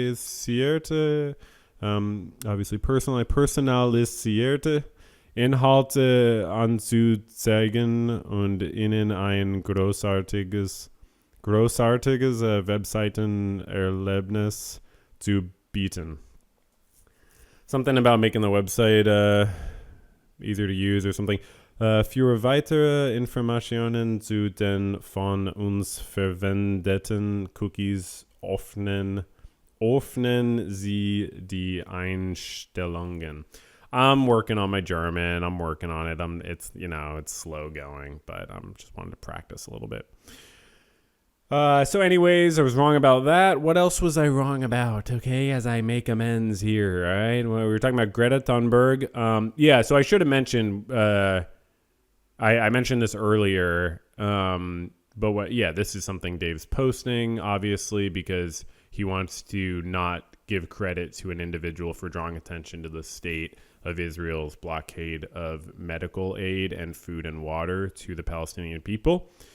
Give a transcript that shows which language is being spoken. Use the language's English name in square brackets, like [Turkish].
[German] Personalisierte, obviously personalisierte Inhalte anzuzeigen und ihnen ein großartiges Webseitenerlebnis zu bieten. [English] Something about making the website easier to use or something. [German] Für weitere Informationen zu den von uns verwendeten Cookies öffnen Sie die Einstellungen. [English] I'm working on my German. I'm working on it. It's slow going, but I'm just wanting to practice a little bit. So anyways, I was wrong about that. What else was I wrong about? Okay, as I make amends here, all right? Well, we were talking about Greta Thunberg. Yeah, so I should have mentioned, I mentioned this earlier, but this is something Dave's posting, obviously, because he wants to not give credit to an individual for drawing attention to the state of Israel's blockade of medical aid and food and water to the Palestinian people.